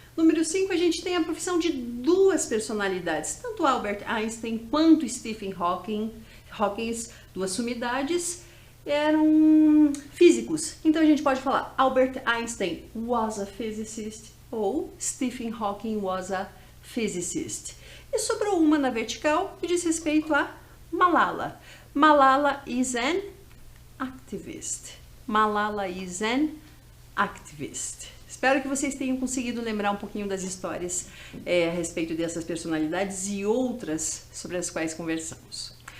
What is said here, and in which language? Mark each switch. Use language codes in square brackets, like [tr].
[pt] Número 5, a gente tem a profissão de duas personalidades, tanto Albert Einstein quanto Stephen Hawking, duas sumidades, eram físicos. Então a gente pode falar Albert Einstein [en] was a physicist [pt] ou Stephen Hawking was a physicist. E sobrou uma na vertical que diz respeito a Malala. [en] Malala is an activist. Malala is an activist. [pt] Espero que vocês tenham conseguido lembrar um pouquinho das histórias a respeito dessas personalidades e outras sobre as quais conversamos.